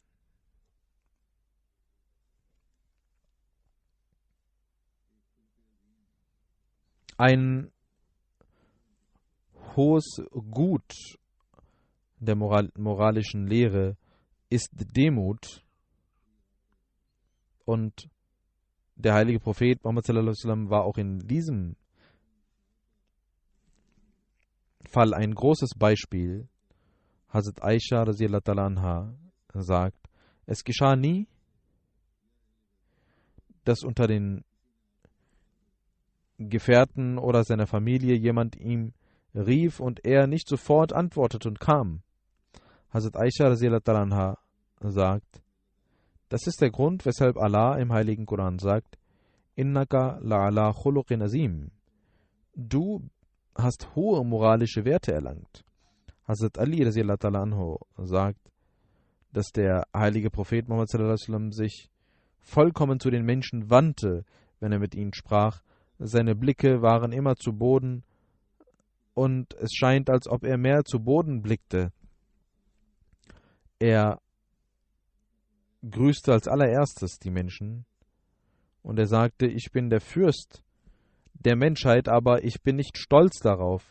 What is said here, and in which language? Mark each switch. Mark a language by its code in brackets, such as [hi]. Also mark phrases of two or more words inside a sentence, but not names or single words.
[de] Ein hohes Gut der moralischen Lehre ist Demut, und der heilige Prophet Muhammad [ar] صلى الله عليه وسلم [de] war auch in diesem Fall ein großes Beispiel. Hazrat Aisha [ar] رضي الله تعالى عنها [de] sagt: Es geschah nie, dass unter den Gefährten oder seiner Familie jemand ihm rief und er nicht sofort antwortete und kam. Hazrat Aisha [ar] رضي الله تعالى عنها [de] sagt: Das ist der Grund, weshalb Allah im heiligen Koran sagt: [ar] إنك لعلى خلق عظيم. [de] Du hast hohe moralische Werte erlangt. Hazrat Ali [ar] رضي الله تعالى عنه [de] sagt, dass der heilige Prophet Muhammad [ar] صلى الله عليه وسلم [de] sich vollkommen zu den Menschen wandte, wenn er mit ihnen sprach. Seine Blicke waren immer zu Boden, und es scheint, als ob er mehr zu Boden blickte. Er grüßte als allererstes die Menschen, und er sagte: Ich bin der Fürst der Menschheit, aber ich bin nicht stolz darauf.